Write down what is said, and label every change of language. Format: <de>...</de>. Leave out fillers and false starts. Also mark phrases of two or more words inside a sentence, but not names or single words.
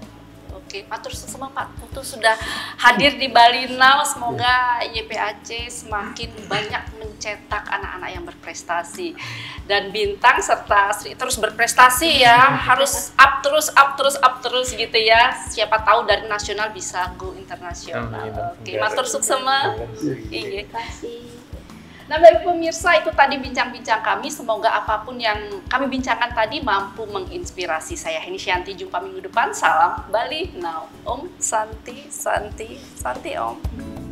<id>Oke,</id> <jv>matur suwun</jv> <id>Pak Putu sudah hadir di Bali Now. Semoga YPAC semakin banyak mencetak anak-anak yang berprestasi dan Bintang serta Sri terus berprestasi ya. Harus up terus gitu ya. Siapa tahu dari nasional bisa go internasional. Oke,</id> <ban>matur suksema.</ban> <id>Iya. Terima kasih. Nah, baik pemirsa, itu tadi bincang-bincang kami. Semoga apapun yang kami bincangkan tadi mampu menginspirasi. Saya Heni Shanti, jumpa minggu depan. Salam Bali Now.</id> <sa>ॐ शान्तिः शान्तिः शान्तिः ॐ.</sa>